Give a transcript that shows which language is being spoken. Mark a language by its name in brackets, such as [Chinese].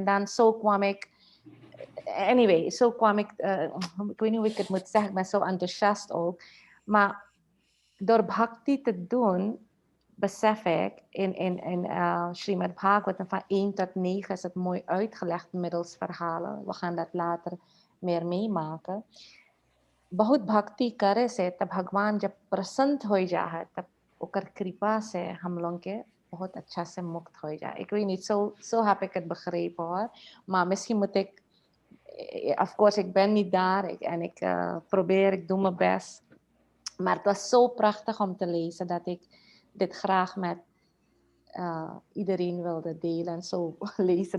[Dutch] En dan zo kwam ik, zo kwam ik, ik weet niet hoe ik het moet zeggen, ik ben zo enthousiast ook, maar door bhakti te doen, besef ik, in Srimad Bhagavatam van 1 tot 9 is het mooi uitgelegd middels verhalen. We gaan dat later meer meemaken. [Hindi] बहुत भक्ति करे से तब भगवान जब प्रसन्न हो जाए तब ओकर कृपा से हम लोग के बहुत अच्छा से मुक्त हो जाए. [Dutch] Ik weet niet, zo heb ik het begrepen hoor. Maar misschien moet ik, [English] of course, [Dutch] ik ben niet daar en ik probeer, ik doe mijn best. Maar het was zo prachtig om te lezen dat ik dit graag met iedereen wilde delen en zo lezen.